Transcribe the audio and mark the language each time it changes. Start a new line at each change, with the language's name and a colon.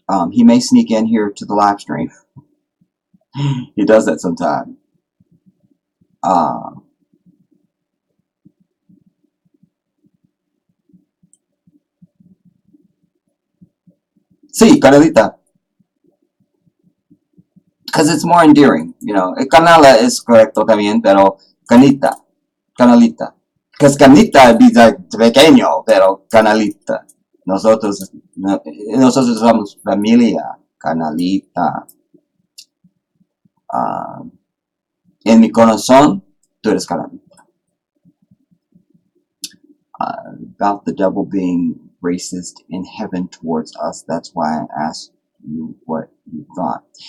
English: He may sneak in here to the live stream. He does that sometime.
Spanish: Sí, Canelita.
English: Because it's more endearing, you know.
Spanish: Canala is correcto también, pero canita, canalita.
English: Because canita would be like pequeño,
Spanish: pero canalita. Nosotros somos familia, canalita. En mi corazón, tú eres canalita.
English: About the devil being racist in heaven towards us. That's why I asked you what you thought.